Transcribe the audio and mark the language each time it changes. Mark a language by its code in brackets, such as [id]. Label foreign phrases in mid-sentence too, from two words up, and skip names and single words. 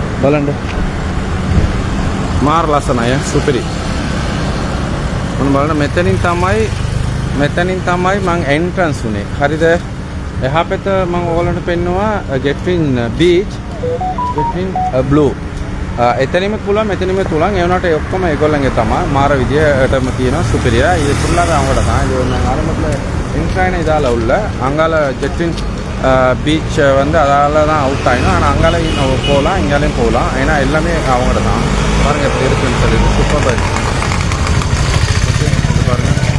[si] බලන්න මාර ලස්සනයි සුපිරි මොන බලන්න මෙතනින් තමයි මං එන්ට්‍රන්ස් උනේ හරිද එහා පැත්ත මම ඔයගලන්ට පෙන්නවා [ta] Jetwin beach Jetwin blue [si] එතනින්ම පුළුවන් මෙතනින්ම පුළුවන් ඒ වුණාට ඒ ඔක්කොම ඒගොල්ලන්ගේ තමයි මාර විදියටම තියෙනවා සුපිරියා [ta] இது ஃபுல்லாவே அவங்களோட தான் இது நான் ஆரம்பத்துல என்ட்ராயின இதால உள்ள அங்கால Jetwin பீச் வந்து அதால தான் அவுட் ஆயிடும் ஆனா அங்கால போகலாம் இங்காலையும் போகலாம் ஏன்னா எல்லாமே அவங்களோட தான் பாருங்க எப்படி இருக்குன்னு சொல்லிட்டு சூப்பரா இருக்கு பாருங்க